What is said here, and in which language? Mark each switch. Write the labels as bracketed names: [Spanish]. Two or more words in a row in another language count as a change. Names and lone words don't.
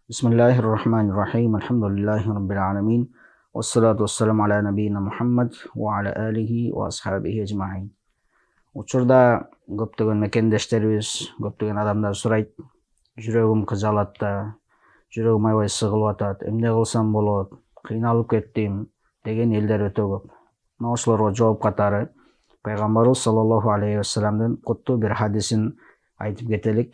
[Arabic] بسم الله الرحمن الرحيم. الحمد لله رب العالمين. والصلاة والسلام على نبينا محمد وعلى آله وأصحابه أجمعين. [Kyrgyz] Учурда көптөгөн мекендештерибиз, көптөгөн адамдар сурайт. Жүрөгүм кыжалат да, жүрөгүм аябай сыгылып атат. Эмне кылсам болот? Кыйналып кеттим деген элдер өтө көп. Мына ошолорго жооп катары Пайгамбарыбыз [Arabic] صلى الله عليه وسلم [Kyrgyz] куттуу бир хадисин айтып кетелик.